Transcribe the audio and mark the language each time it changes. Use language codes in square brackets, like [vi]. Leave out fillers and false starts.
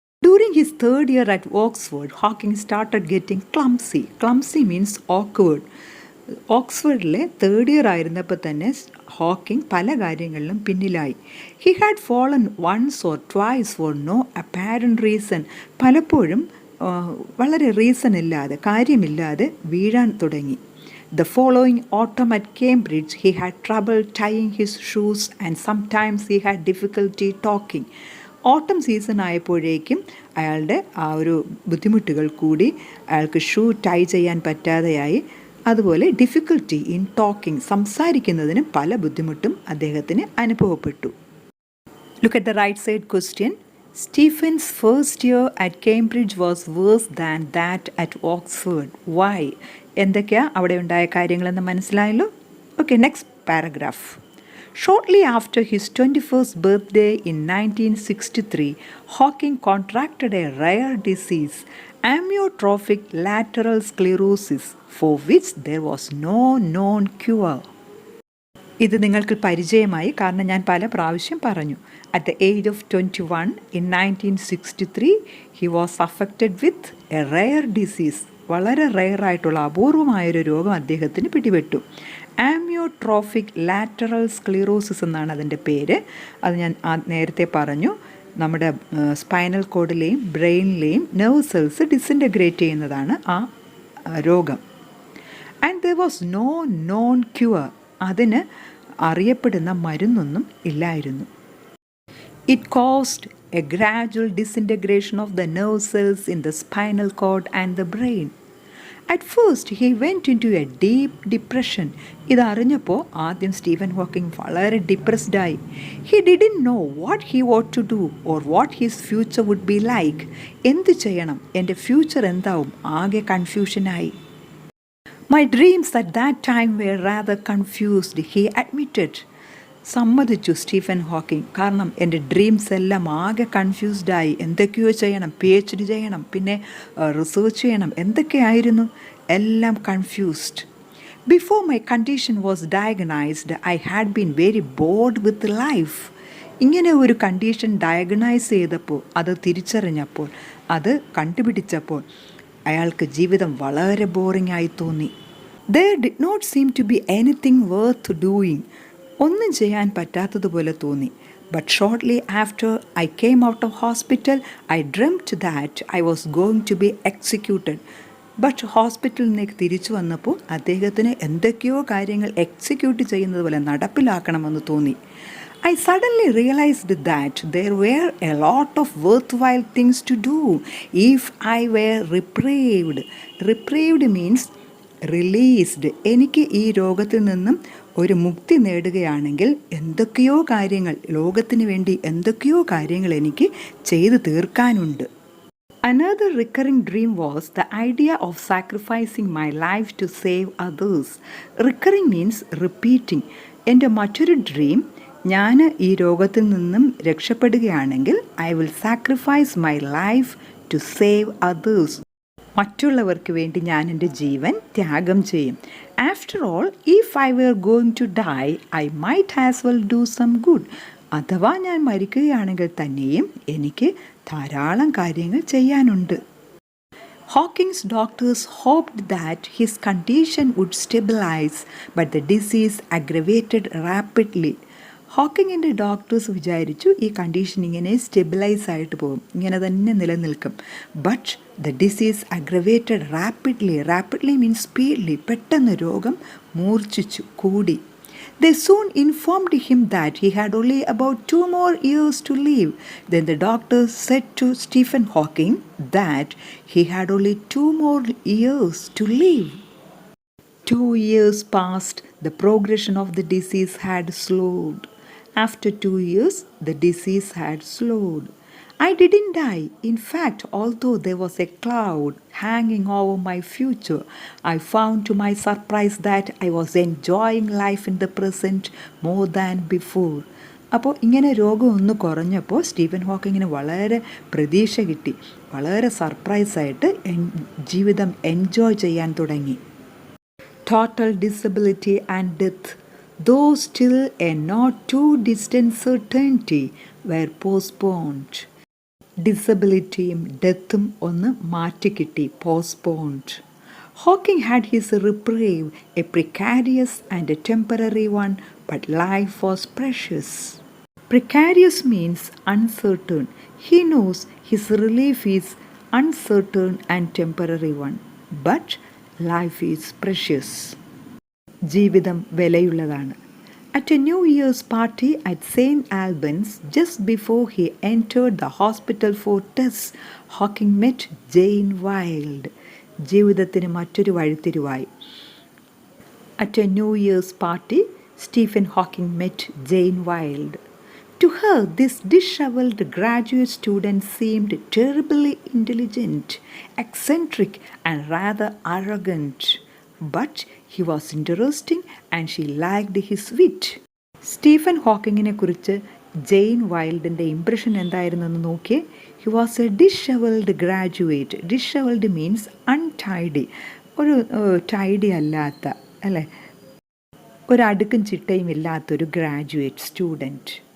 [en] During his third year at Oxford, Hawking started getting clumsy. Clumsy means awkward. [ml] ഓക്സ്ഫോർഡിലെ third year ആയിരുന്നപ്പോൾ തന്നെ Hawking പല കാര്യങ്ങളിലും പിന്നിലായി. [en] He had fallen once or twice for no apparent reason. [ml] പലപ്പോഴും വളരെ reason ഇല്ലാതെ, കാര്യമില്ലാതെ വീഴാൻ തുടങ്ങി. [en] The following autumn at Cambridge, he had trouble tying his shoes and sometimes he had difficulty talking. [ml] ഓട്ടം സീസൺ ആയപ്പോഴേക്കും അയാളുടെ ആ ഒരു ബുദ്ധിമുട്ടുകൾ കൂടി, അയാൾക്ക് ഷൂ ടൈ ചെയ്യാൻ പറ്റാതെയായി. അതുപോലെ [en] difficulty in talking, [ml] സംസാരിക്കുന്നതിന് പല ബുദ്ധിമുട്ടും അദ്ദേഹത്തിന് അനുഭവപ്പെട്ടു. [en] Look at the right side question. Stephen's first year at Cambridge was worse than that at Oxford. Why? [ml] എന്തൊക്കെയാണ് അവിടെ ഉണ്ടായ കാര്യങ്ങളെന്ന് മനസ്സിലായല്ലോ. [en] Okay, next paragraph. Shortly after his 21st birthday in 1963, Hawking contracted a rare disease, amyotrophic lateral sclerosis, for which there was no known cure. [ml] ഇത് നിങ്ങൾക്ക് പരിചയമായി, കാരണം ഞാൻ പല പ്രാവശ്യം പറഞ്ഞു. [en] At the age of 21 in 1963, he was affected with a rare disease. [ml] വളരെ റെയറായിട്ടുള്ള അപൂർവമായൊരു രോഗം അദ്ദേഹത്തിന് പിടിപെട്ടു. ആമിയോട്രോഫിക് ലാറ്ററൽ സ്ക്ലീറോസിസ് എന്നാണ് അതിൻ്റെ പേര്. അത് ഞാൻ നേരത്തെ പറഞ്ഞു. നമ്മുടെ സ്പൈനൽ കോഡിലെയും ബ്രെയിനിലെയും നെർവ് സെൽസ് ഡിസിൻറ്റഗ്രേറ്റ് ചെയ്യുന്നതാണ് ആ രോഗം. [en] And there was no known cure. [ml] അതിന് അറിയപ്പെടുന്ന മരുന്നൊന്നും ഇല്ലായിരുന്നു. [en] It caused a gradual disintegration of the nerve cells in the spinal cord and the brain. At first, he went into a deep depression. [ml] ഇതറിഞ്ഞപ്പോൾ ആദ്യം Stephen Hawking വളരെ depressed ആയി. [en] He didn't know what he want to do or what his future would be like. [ml] എന്ത് ചെയ്യണം, എൻ്റെ future എന്താവും, ആകെ കൺഫ്യൂഷനായി. [en] My dreams at that time were rather confused, he admitted. [ml] സമ്മതിച്ചു Stephen Hawking. കാരണം എൻ്റെ ഡ്രീംസ് എല്ലാം ആകെ കൺഫ്യൂസ്ഡായി. എന്തൊക്കെയോ ചെയ്യണം, PhD ചെയ്യണം, പിന്നെ റിസർച്ച് ചെയ്യണം, എന്തൊക്കെയായിരുന്നു, എല്ലാം confused. [en] Before my condition was diagnosed I had been very bored with life. [ml] ഇങ്ങനെ ഒരു കണ്ടീഷൻ ഡയഗ്നൈസ് ചെയ്തപ്പോൾ, അത് തിരിച്ചറിഞ്ഞപ്പോൾ, അത് കണ്ടുപിടിച്ചപ്പോൾ അയാൾക്ക് ജീവിതം വളരെ ബോറിംഗ് ആയി തോന്നി. [en] There did not seem to be anything worth doing. [ml] ഒന്നും ചെയ്യാൻ പറ്റാത്തതുപോലെ തോന്നി. [en] But shortly after I came out of hospital, I dreamt that I was going to be executed. [ml] But ഹോസ്പിറ്റലിൽ നിന്ന് തിരിച്ചു വന്നപ്പോൾ അദ്ദേഹത്തിന് എന്തൊക്കെയോ കാര്യങ്ങൾ എക്സിക്യൂട്ട് ചെയ്യുന്നത് പോലെ നടപ്പിലാക്കണമെന്ന് തോന്നി. [en] I suddenly realized that there were a lot of worthwhile things to do if I were reprieved. Reprieved means released. [ml] എനിക്ക് ഈ രോഗത്തിൽ നിന്നും ഒരു മുക്തി നേടുകയാണെങ്കിൽ എന്തൊക്കെയോ കാര്യങ്ങൾ, ലോകത്തിന് വേണ്ടി എന്തൊക്കെയോ കാര്യങ്ങൾ എനിക്ക് ചെയ്തു തീർക്കാനുണ്ട്. [en] Another recurring dream was the idea of sacrificing my life to save others. Recurring means repeating. [ml] എൻ്റെ മറ്റൊരു ഡ്രീം, ഞാൻ ഈ രോഗത്തിൽ നിന്നും രക്ഷപ്പെടുകയാണെങ്കിൽ [en] I will sacrifice my life to save others. [ml] മറ്റുള്ളവർക്ക് വേണ്ടി ഞാൻ എൻ്റെ ജീവൻ ത്യാഗം ചെയ്യും. [en] After all if I were going to die I might as well do some good. [ml] അഥവാ ഞാൻ മരിക്കുകയാണെങ്കിൽ തന്നെയും എനിക്ക് ധാരാളം കാര്യങ്ങൾ ചെയ്യാനുണ്ട്. [en] Hawking's doctors hoped that his condition would stabilize, but the disease aggravated rapidly. [ml] ഹോക്കിങ്ങിൻ്റെ doctors വിചാരിച്ചു ഈ കണ്ടീഷൻ ഇങ്ങനെ സ്റ്റെബിലൈസ് ആയിട്ട് പോകും, ഇങ്ങനെ തന്നെ നിലനിൽക്കും. [en] But the disease aggravated rapidly. Rapidly means speedily. [ml] പെട്ടെന്ന് രോഗം മൂർച്ഛിച്ചു, കൂടി. [en] They soon informed him that he had only about 2 more years to live. Then the doctors said to Stephen Hawking that he had only 2 more years to live. 2 years passed. The progression of the disease had slowed. After 2 years, the disease had slowed. I didn't die. In fact, although there was a cloud hanging over my future, I found to my surprise that I was enjoying life in the present more than before. [ml] അപ്പോൾ ഇങ്ങനെ രോഗം ഒന്ന് കുറഞ്ഞപ്പോൾ Stephen ഹോക്കിങ്ങിന് വളരെ പ്രതീക്ഷ കിട്ടി, വളരെ സർപ്രൈസായിട്ട് ജീവിതം enjoy ചെയ്യാൻ തുടങ്ങി. [en] Total disability and death, though still a not too distant certainty, were postponed. [ml] ഡിസബിലിറ്റിയും ഡെത്തും ഒന്ന് മാറ്റിക്കിട്ടി, postponed. [en] Hawking had his reprieve, a precarious and a temporary one, but life was precious. Precarious means uncertain. He knows his relief is uncertain and temporary one, but life is precious. [ml] ജീവിതം വിലയുള്ളതാണ്. [en] At a New Year's party at St. Albans, just before he entered the hospital for tests, Hawking met Jane Wilde. [ml] ജീവിതത്തിന് മറ്റൊരു വഴിത്തിരിവായി. [en] At a New Year's party, Stephen Hawking met Jane Wilde. To her, this disheveled graduate student seemed terribly intelligent, eccentric, and rather arrogant. But he was interesting and she liked his wit. [ml] Stephen ഹോക്കിങ്ങിനെ കുറിച്ച് Jain വൈൽഡിൻ്റെ impression എന്തായിരുന്നെന്ന് നോക്കിയേ. [en] He was a dishevelled graduate. Dishevelled means untidy, [ml] ഒരു tidy അല്ലാത്ത, അല്ലേ, ഒരടുക്കും ചിട്ടയും ഇല്ലാത്തൊരു graduate student.